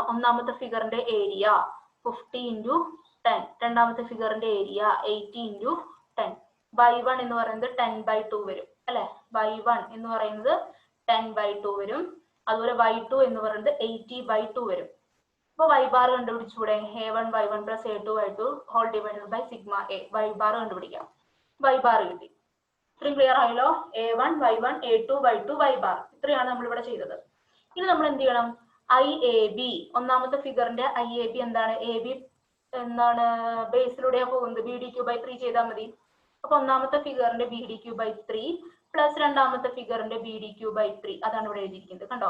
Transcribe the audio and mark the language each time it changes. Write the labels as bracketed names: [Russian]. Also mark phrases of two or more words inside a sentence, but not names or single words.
[Malayalam] ഒന്നാമത്തെ ഫിഗറിന്റെ ഏരിയ 50 × 10. രണ്ടാമത്തെ ഫിഗറിന്റെ ഏരിയ 80 × 10. y1 എന്ന് പറയുന്നത് 10/2 വരും അല്ലെ? y1 എന്ന് പറയുന്നത് 10/2 വരും. അതുപോലെ y2 എന്ന് പറയുന്നത് 80/2 വരും. അപ്പൊ y ബാർ കണ്ടുപിടിച്ചൂടെ? [English] A1 y1 + A2 y2 whole divided by sigma A. [Malayalam] y ബാർ കണ്ടുപിടിക്കാം. y ബാർ കിട്ടി. ഇത്രയും ക്ലിയർ ആയല്ലോ? A1 y1 A2 y2 y ബാർ. ഇത്രയാണ് നമ്മൾ ഇവിടെ ചെയ്തത്. ഇനി നമ്മൾ എന്ത് ചെയ്യണം? IAB, ഒന്നാമത്തെ ഫിഗറിന്റെ IAB എന്താണ്? AB എന്താണ്? ബേസിലൂടെയാ പോകുന്നത്. BDQ/3 ചെയ്താൽ മതി. അപ്പൊ ഒന്നാമത്തെ ഫിഗറിന്റെ BDQ/3 പ്ലസ് രണ്ടാമത്തെ ഫിഗറിന്റെ BDQ/3 അതാണ് ഇവിടെ എഴുതിയിരിക്കുന്നത്. കണ്ടോ?